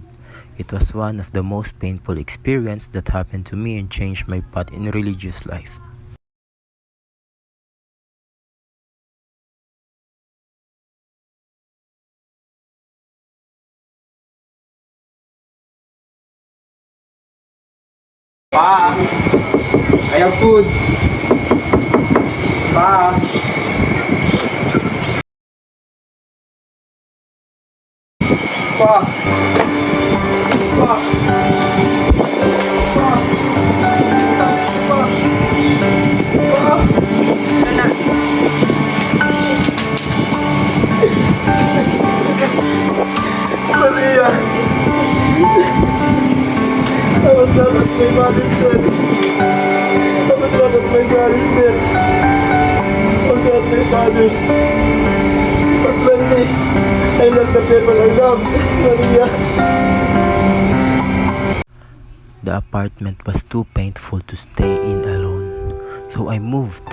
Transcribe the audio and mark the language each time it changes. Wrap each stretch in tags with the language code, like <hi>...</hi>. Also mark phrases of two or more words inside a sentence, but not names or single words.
<en>It was one of the most painful experiences that happened to me and changed my path in religious life. Pa! I have food! Pa! Pa! Pa! Pa! Pa! Pa! Maria! I was not at my mother's death. I was not at my father's death. I was at my father's. But one day, I lost the people I loved, Maria. The apartment was too painful to stay in alone, so I moved.</en>